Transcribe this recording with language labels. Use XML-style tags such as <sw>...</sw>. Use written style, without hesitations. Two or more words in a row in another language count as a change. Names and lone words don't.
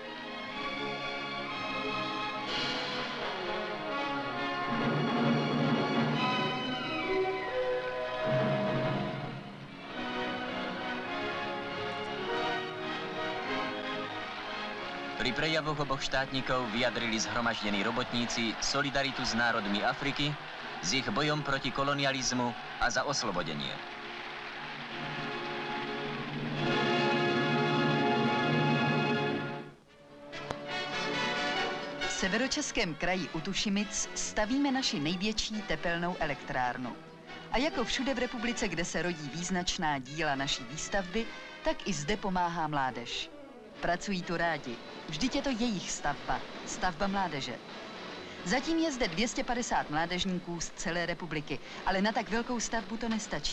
<sk>Pri prejavoch oboch štátnikov vyjadrili zhromaždení robotníci solidaritu s národmi Afriky, s ich bojom proti kolonializmu a za oslobodenie.</sk> <cs>V severočeském kraji u Tušimic stavíme naši největší tepelnou elektrárnu. A jako všude v republice, kde se rodí význačná díla naší výstavby, tak i zde pomáhá mládež. Pracují tu rádi. Vždyť je to jejich stavba, stavba mládeže. Zatím je zde 250 mládežníků z celé republiky, ale na tak velkou stavbu to nestačí.</cs>